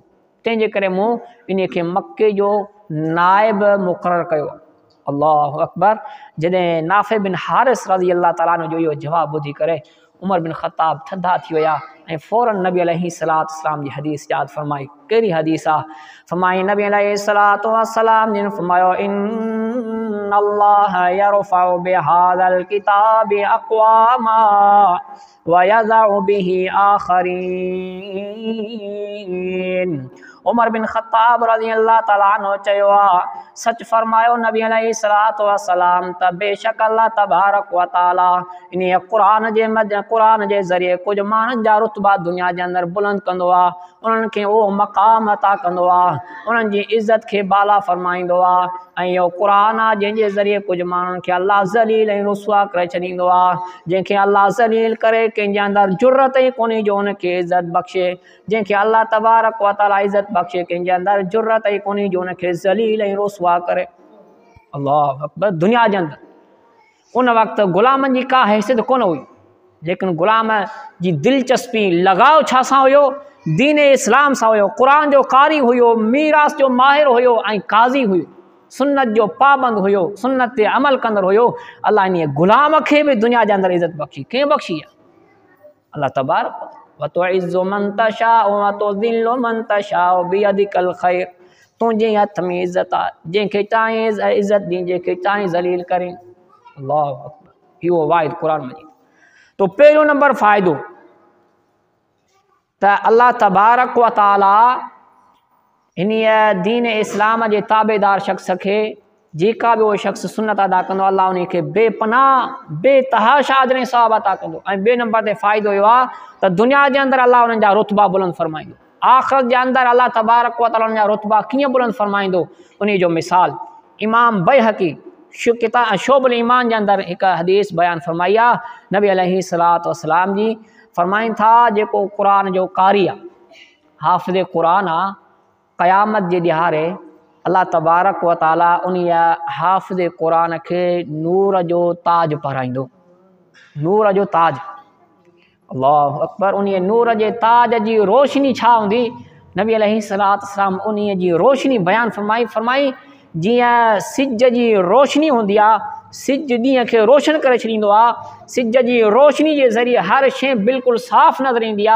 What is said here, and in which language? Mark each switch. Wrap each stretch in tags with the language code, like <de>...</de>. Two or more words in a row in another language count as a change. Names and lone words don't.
<sd>तंहिंजे करे मूं इन खे मके जो नाइब मुक़ररु कयो।</sd> <ar>الله أكبر.</ar> <sd>जॾहिं नाफ़े बिन हारिस रज़ी अल्लाह ताला अन्हु जो इहो जवाबु ॿुधी करे उमर बिन ख़त्ताब थधा थी विया ऐं फ़ौरन नबी अलैहिस्सलातु वस्सलाम जी हदीस यादि फरमाई। कहिड़ी हदीस आहे? फरमाई नबी अलैहिस्सलातु वस्सलाम जिन फरमायो</sd> <ar>إن الله يرفع بهذا الكتاب أقواما ويضع به آخرين.</ar> <sd>उमर बिन ख़त्ताब रज़ी अल्लाह ताला अन्हु चयो आहे, सच फरमायो नबी अलैहिस्सलातु वस्सलाम त बेशक अल्लाह तबारक व तआला इन क़ुरान जे ज़रिए कुझु माण्हुनि जा रुतबा दुनिया जे अंदरि बुलंद कंदो आहे, उन्हनि खे उहो मक़ाम अता कंदो आहे, उन्हनि जी इज़त खे बाला फरमाईंदो आहे। ऐं इहो क़ुरान आहे जंहिंजे ज़रिए कुझु माण्हुनि खे अल्लाह ज़लील ऐं रुसवा करे छॾींदो आहे। जंहिंखे अल्लाह ज़लील करे कंहिंजे अंदरि जुरत ई कोन्हे जो हुनखे इज़त बख़्शे, जंहिंखे अल्लाह तबारक व तआला इज़त बख़्शे कंहिंजे अंदरि जुरत ई कोन्हे जो हुनखे ज़लील ऐं रुसवा करे।</sd> <ar>الله أكبر.</ar> <sd>दुनिया जे अंदरि उन वक़्तु ग़ुलामनि जी का हैसियत कोन हुई, लेकिन ग़ुलाम जी दिलचस्पी लगाव छा सां हुयो? दीन इस्लाम सां हुयो। क़ुरान जो कारी हुयो, मीरास जो माहिर हुयो ऐं काज़ी हुयो, सुन्नत जो पाबंद हुयो, सुन्नत ते अमल कंदड़ हुयो। अल्लाह इन ग़ुलाम खे बि दुनिया जे अंदरि इज़त बख़्शी। कंहिं बख़्शी आहे?</sd> <ar>الله تبارك وتعز من تشاء وتذل من تشاء بيدك الخير.</ar> <sd>तुंहिंजे हथ में इज़त आहे, जंहिंखे चाहे इज़त ॾी, जंहिंखे चाहे ज़लील करे।</sd> <ar>الله أكبر.</ar> <sd>इहो वाहिद क़ुरान मजीद। तो पहिरियों नंबर फ़ाइदो त अल्लाह तबारक व तआला इन दीन इस्लाम जे ताबेदार शख़्स खे, जेका बि उहो शख़्स सुन्नत अदा कंदो, अल्लाह उन खे बेपनाह बेतहाशा अजर सवाब अता कंदो। ऐं ॿिए नंबर ते फ़ाइदो इहो आहे त दुनिया जे अंदरि अल्लाह उन्हनि जा रुतबा बुलंद फरमाईंदो, आख़िरत जे अंदरि अल्लाह तबारक व तआला उन्हनि जा रुतबा कीअं बुलंद फरमाईंदो, उन जो मिसाल इमाम बैहक़ी शोबुल ईमान जे अंदरि हिकु हदीस बयानु फरमाई आहे। नबी अलैहिस्सलातु वस्सलाम जी फरमाइनि था, जेको क़ुरान जो कारी आहे, हाफ़िज़ क़ुरान आहे, क़यामत जे ॾिहारे अल्लाह तबारक व तआला उन हाफ़िज़ क़ुरान खे नूर जो ताज पाराईंदो। नूर जो ताज।</sd> <ar>الله أكبر.</ar> <sd>उन नूर जे ताज जी रोशनी छा हूंदी? नबी अलैहिस्सलातु वस्सलाम उन जी रोशनी बयानु फरमाई जीअं सिज जी रोशनी हूंदी आहे, सिज ॾींहं खे रोशन करे छॾींदो आहे, सिज जी रोशनी जे ज़रिए हर शइ बिल्कुलु साफ़ नज़र ईंदी आहे।</sd>